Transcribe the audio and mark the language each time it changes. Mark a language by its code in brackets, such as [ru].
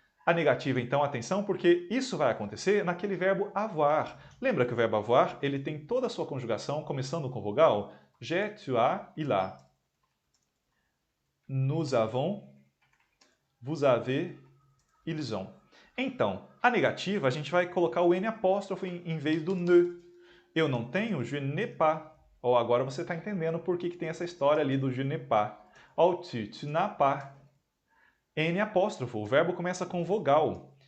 [pt] A negativa, então, atenção, porque isso vai acontecer naquele verbo avoir. Lembra que o verbo avoir, ele tem toda a sua conjugação começando com vogal? [fr] J'ai, tu as, il a. Nous avons, vous avez, ils ont. [pt] Então, a negativa, a gente vai colocar o n apóstrofo em vez do ne. Eu não tenho, [fr] je n'ai pas. [pt] Ou agora você está entendendo por que tem essa história ali do je n'ai pas. [fr] Ou tu n'as pas. [pt] N apóstrofo, o verbo começa com vogal.